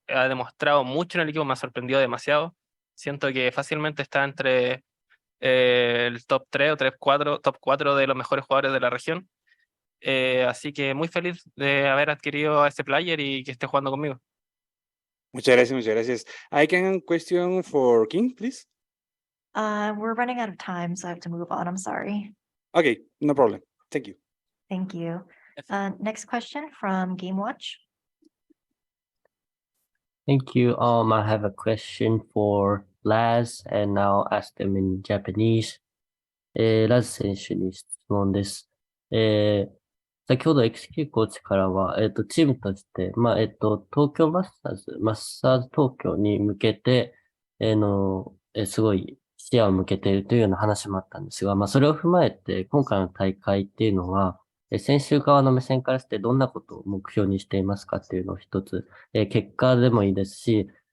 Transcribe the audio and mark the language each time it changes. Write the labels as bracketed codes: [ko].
[es] Ha demostrado mucho en el equipo, me ha sorprendido demasiado. Siento que fácilmente está entre el top 3 o top 4 de los mejores jugadores de la región. Así que muy feliz de haber adquirido a este player y que esté jugando conmigo. Muchas gracias, muchas gracias. [en] I can question for King, please. We're running out of time, so I have to move on. I'm sorry. Okay, no problem. Thank you. Thank you. Next question from Game Watch. Thank you. I have a question for Laz, and I'll ask them in Japanese. [ja] ラズ選手に質問です。先ほど XQ コーチからは、チームとして、東京マスターズ東京に向けて、すごい視野を向けているというような話もあったんですが、それを踏まえて、今回の大会っていうのは、選手側の目線からしてどんなことを目標にしていますかっていうのを一つ、結果でもいいですし、